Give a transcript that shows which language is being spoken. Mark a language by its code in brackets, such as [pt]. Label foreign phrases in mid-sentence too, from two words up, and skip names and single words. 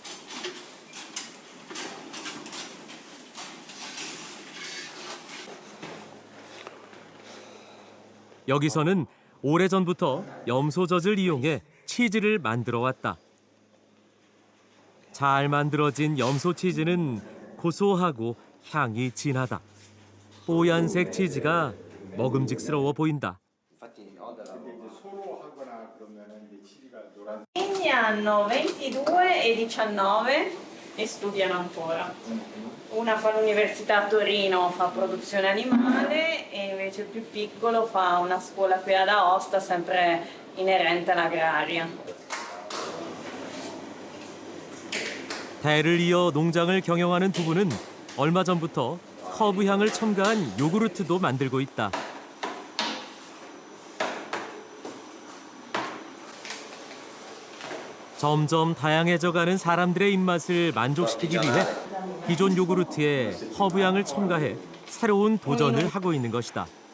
[ko] 여기서는 오래전부터 염소젖을 이용해 치즈를 만들어 왔다. 잘 만들어진 염소 치즈는 고소하고 향이 진하다. 뽀얀색 치즈가 먹음직스러워 보인다. [it] I figli hanno 22 e 19 e studiano ancora. Una fa l'università a Torino, fa produzione animale e invece il più piccolo fa una scuola qui ad Aosta, sempre inerente all'agraria. [ko] 대를 이어 농장을 경영하는 부부는 얼마 전부터 허브 향을 첨가한 요구르트도 만들고 있다. 점점 다양해져가는 사람들의 입맛을 만족시키기 위해 기존 요구르트에 허브향을 첨가해 새로운 도전을 하고 있는 것이다.